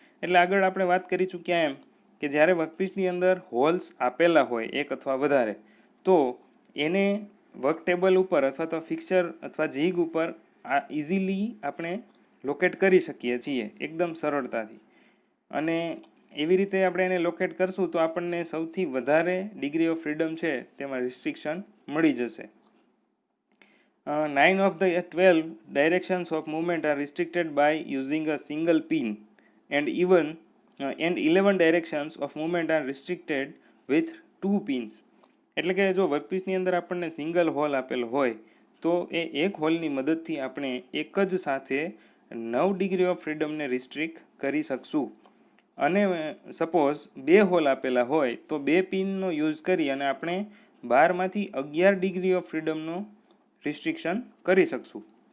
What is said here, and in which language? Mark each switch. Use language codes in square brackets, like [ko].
[gu] એટલે આગળ આપણે વાત કરી ચૂક્યા એમ કે જ્યારે વર્કપીસની અંદર હોલ્સ આપેલા હોય એક અથવા વધારે, તો એને વર્ક ટેબલ ઉપર અથવા તો ફિક્સચર અથવા જીગ ઉપર ઇઝીલી આપણે લોકેટ કરી શકીએ છીએ એકદમ સરળતાથી. અને એવી રીતે આપણે એને લોકેટ કરશું તો આપણને સૌથી વધારે ડિગ્રી ઓફ ફ્રીડમ છે તેમાં રિસ્ટ્રિક્શન મળી જશે. [en] 9 of the 12 directions of movement are restricted by using a single pin, and 11 directions of movement are restricted with 2 pins. [gu] એટલે કે જો વર્કપીસની અંદર આપણને સિંગલ હોલ આપેલો હોય તો એ એક હોલની મદદથી આપણે એક જ સાથે 9 ડિગ્રી ઓફ ફ્રીડમને રિસ્ટ્રિક્ટ કરી શકશું. અને સપોઝ 2 હોલ આપેલા હોય તો 2 પિનનો યુઝ કરી અને આપણે 12માંથી 11 ડિગ્રી ઓફ ફ્રીડમનો રિસ્ટ્રિક્શન કરી શકશું.